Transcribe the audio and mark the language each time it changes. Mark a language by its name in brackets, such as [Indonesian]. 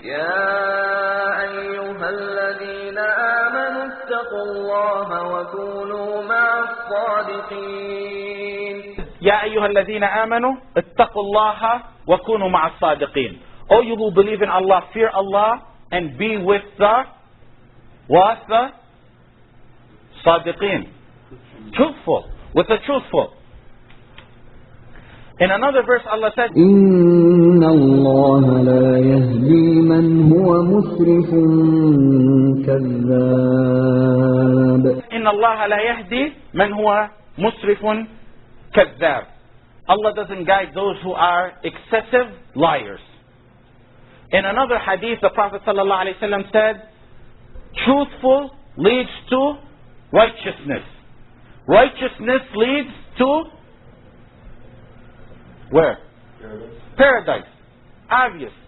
[Arabic] يا أيها الذين آمنوا اتقوا الله وكونوا مع الصادقين. يا أيها الذين آمنوا اتقوا الله وكونوا مع الصادقين. [English] O you who believe in Allah, fear Allah and be with the [Arabic] صادقين. [English] Truthful, with the truthful. In another verse Allah said, [Arabic] إن الله لا يهدي من هو مسرف كذاب. إن الله لا يهدي من هو مسرف كذاب. [English] Allah doesn't guide those who are excessive liars. In another hadith, the Prophet ﷺ said, truthful leads to righteousness. Righteousness leads to where? Paradise. Obvious.